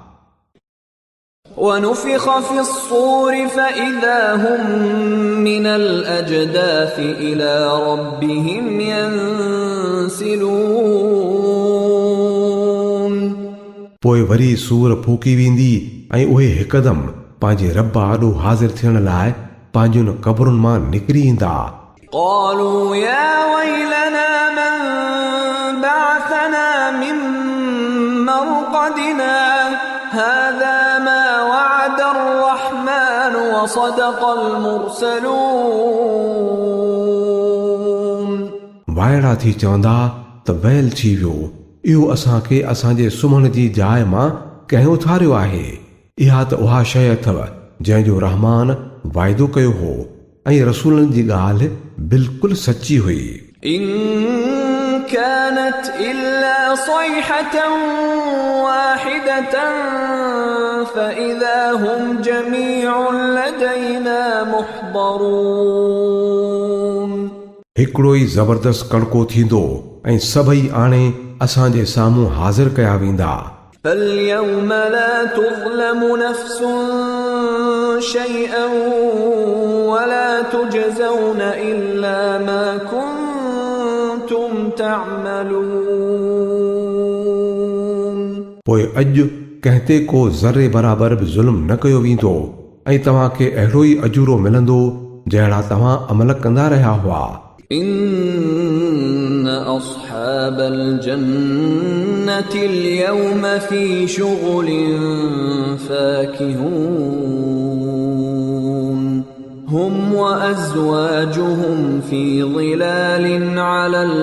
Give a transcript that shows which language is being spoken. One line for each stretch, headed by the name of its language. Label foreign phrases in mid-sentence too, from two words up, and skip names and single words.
Arabic: وَنُفِخَ فِي الصُّورِ فَإِذَا هُمْ مِنَ الْأَجْدَاثِ إِلَى رَبِّهِمْ يَنْسِلُونَ
Sindhi: पोइ वरी सूर फूकी वेंदी ऐं उहे हिकदमि पंहिंजे रब आॾो हाज़िर थियण लाइ पंहिंजुनि क़बरुनि मां निकिरी ईंदा।
Arabic: قالوا يا ويلنا من بعثنا من مرقدنا هذا ما وعد الرحمن وصدق المرسلون
Sindhi: वाइड़ा थी चवंदा त वैल थी वियो इहो असांखे असांजे सुम्हण जी जाइ मां कंहिं उथारियो आहे। इहा त उहा शइ अथव जंहिंजो रहमान वाइदो कयो हो ऐं रसूलनि जी ॻाल्हि बिल्कुलु सची हुई।
Arabic: إن كانت إلا صيحة واحدة فإذا هم جميع لدينا محضرون
Sindhi: हिकिड़ो ई ज़बरदस्त कड़को थींदो ऐं सभई आणे असांजे साम्हूं हाज़िर कया वेंदा।
Arabic: فاليوم لا تظلم نفس شيئا ولا تجزون إلا ما كنتم تعملون
Sindhi: पोइ अॼु कंहिं ते को ज़रे बराबर बि ज़ुल्म न कयो वेंदो ऐं तव्हांखे अहिड़ो ई अजूरो मिलंदो जहिड़ा तव्हां अमल कंदा रहिया हुआ।
Arabic: إن أصحاب الجنة اليوم في شغل فاكهون هم وأزواجهم في ظلال على